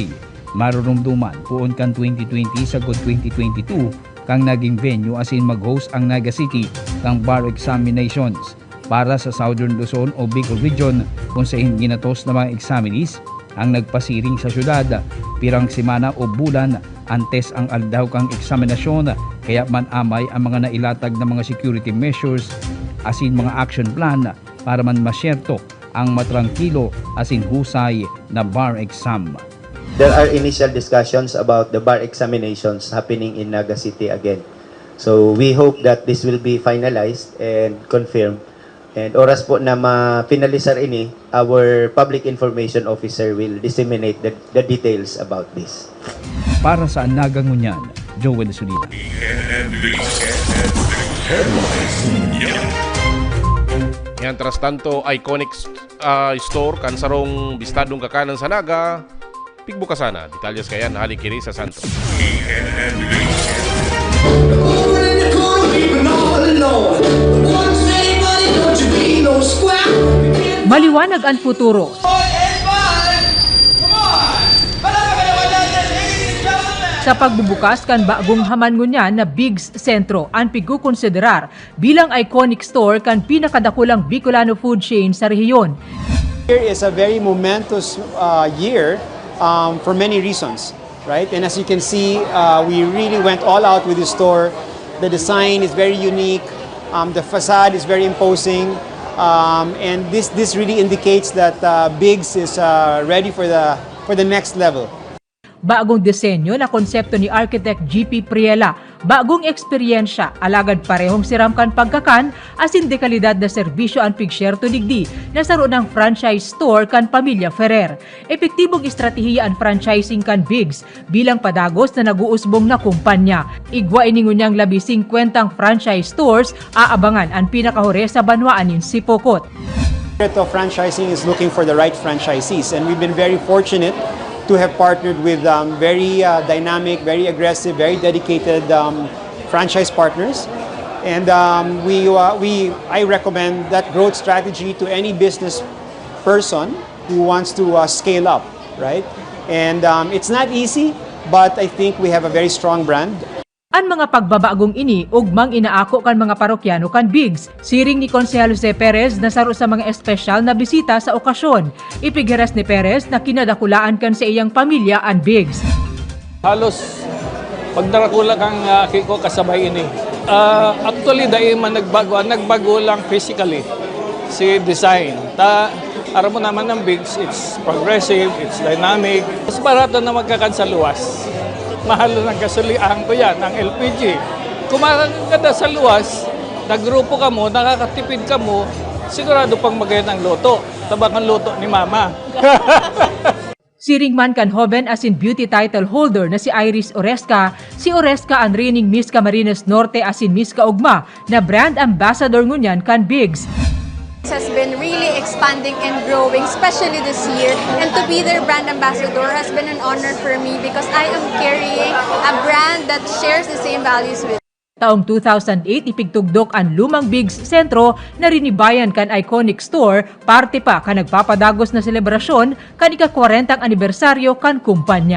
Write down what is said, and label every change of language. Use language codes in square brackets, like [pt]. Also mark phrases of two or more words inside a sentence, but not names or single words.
[bik] Marurumduman puon kan 2020 sagod 2022 kang naging venue asin mag-host ang Naga City kang [en] bar examinations [bik] para sa Southern Luzon o Bicol Region kung saan ginatos na mga examinees ang nagpasiring sa syudad. Pirang semana o bulan antes ang aldaw kang eksaminasyon, kaya man amay ang mga nailatag na mga [en] security measures [bik] asin mga [en] action plan [bik] para man masyerto ang matrangkilo asin husay na [en] bar exam. There are initial discussions about the bar examinations happening in Naga City again. So we hope that this will be finalized and confirmed. [bik] And oras po na ma-finalisar ini, [en] our public information officer will disseminate the details about this. [bik] Para sa Nagangunyan, Joel Sulina. Yan, tras tanto, [en] iconic store [bik] kan sarong bistadong kakanan sa Naga. Pigbuka sana, detalyas kayan halikiri sa Santos. Maliwanag ang futuro. Sa pagbubukas kan bagong haman ngunyan na Bigs Sentro ang pigukonsiderar bilang [en] iconic store [bik] kan pinakadakulang Bicolano [en] food chain [bik] sa rehiyon. [en] Year is a very momentous year for many reasons, right? And as you can see, we really went all out with the store. The design is very unique. The facade is very imposing. And this really indicates that Bigs is ready for the next level. [bik] Bagong disenyo na konsepto ni Architect GP Priela, bagong eksperyensya, alagad parehong siramkan pagkakan, asin dekalidad na serbisyo ang pigshare to digdi na saro ng [en] franchise store [bik] kan Pamilya Ferrer. Epektibong estratehiya ang franchising kan Bigs bilang padagos na naguusbong na kumpanya. Igwa iningunyang labi 50 [en] franchise stores, [bik] aabangan ang pinakahore sa banwaan in Sipokot. [en] Franchising is looking for the right franchisees, and we've been very fortunate to have partnered with very dynamic, very aggressive, very dedicated franchise partners. And I recommend that growth strategy to any business person who wants to scale up, right? And it's not easy, but I think we have a very strong brand. [bik] Ang mga pagbabagong ini, ugmang inaako kan mga parokyano kan Bigs. Siring ni Konsehal Jose Perez na saro sa mga espesyal na bisita sa okasyon. Ipigiras ni Perez na kinadakulaan kan sa iyang pamilya ang Bigs. Halos pagdarakula kang ko kasabay ini. [en] Actually, [bik] dahil man nagbago lang physically si design. Aram mo naman ng Bigs, [en] it's progressive, it's dynamic. [bik] Mas barato na magkakan sa luwas. Mahal ng gasolian ko yan, ang LPG. Kumakan ka na sa luwas, naggrupo ka mo, nakakatipid ka mo, sigurado pang magayon ang loto. Tabak ang loto ni Mama. Siring man kan Hoben as in [en] beauty title holder [bik] na si Iris Oresca, si Oresca ang reigning Miss Camarines Norte as in Miss Kaugma na [en] brand ambassador [bik] ngunyan kan Bigs. [en] Has been really expanding and growing, especially this year, and to be their brand ambassador has been an honor for me because I am carrying a brand that shares the same values with. [bik] Taong 2008, ipigtugdok ang lumang Bigs Sentro na rinibayan kan [en] iconic store, [bik] parte pa kan nagpapadagos na selebrasyon kan ika-40 anibersaryo kan kumpanya.